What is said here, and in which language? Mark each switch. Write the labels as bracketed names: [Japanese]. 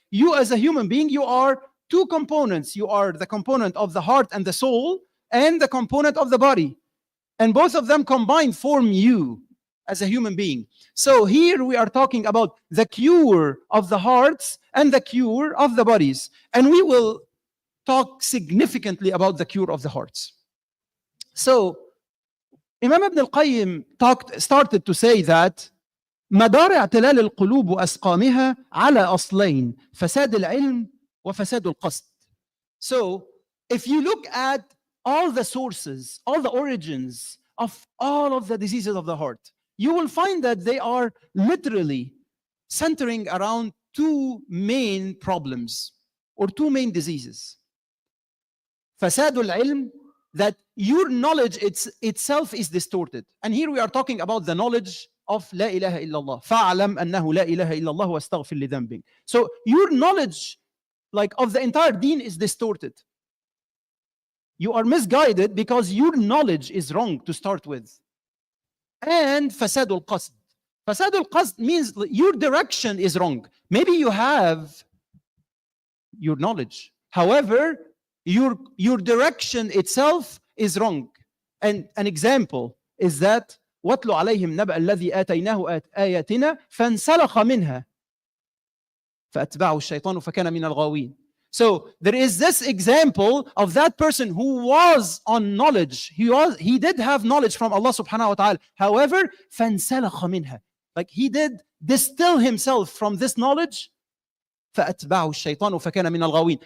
[English] You as a human being, you are two components. You are the component of the heart and the soul, and the component of the body. And both of them combined form you as a human being. So here we are talking about the cure of the hearts and the cure of the bodies. And we will talk significantly about the cure of the hearts. So Imam Ibn al-Qayyim started to say that [Arabic] مدار اعتلال القلوب وأسقامها على أصلين فساد العلم وفساد القصد. [English] So if you look at all the sources, all the origins of all of the diseases of the heart, you will find that they are literally centering around two main problems or two main diseases. [Arabic] فساد العلم, [English] that your knowledge itself is distorted. And here we are talking about the knowledge of La ilaha illallah. [Arabic] فَعْلَمْ أَنَّهُ لَا إِلَهَ إِلَّا اللَّهُ وَاسْتَغْفِرْ لِذَنْبِكَ. [English] So your knowledge of the entire deen is distorted. You are misguided because your knowledge is wrong to start with. [Arabic] And فَسَادُ الْقَصْدِ. فَسَادُ الْقَصْدِ [English] means your direction is wrong. Maybe you have your knowledge. However, your direction itself is wrong. And an example is that [Arabic] وَاتْلُ عَلَيْهِمْ نَبَأَ الَّذِي آتَيْنَاهُ آيَاتِنَا فَانْسَلَخَ مِنْهَا فَأَتْبَعَهُ الشَّيْطَانُ فَكَانَ مِنَ الْغَاوِينَ. [English] So there is this example of that person who was on knowledge. He did have knowledge from Allah subhanahu wa ta'ala. However, [Arabic] فَانْسَلَخَ مِنْهَا, [English] like he did distill himself from this knowledge. [Arabic] فَأَتْبَعَهُ الشَّيْطَانُ فَكَانَ مِنَ الْغَاوِينَ.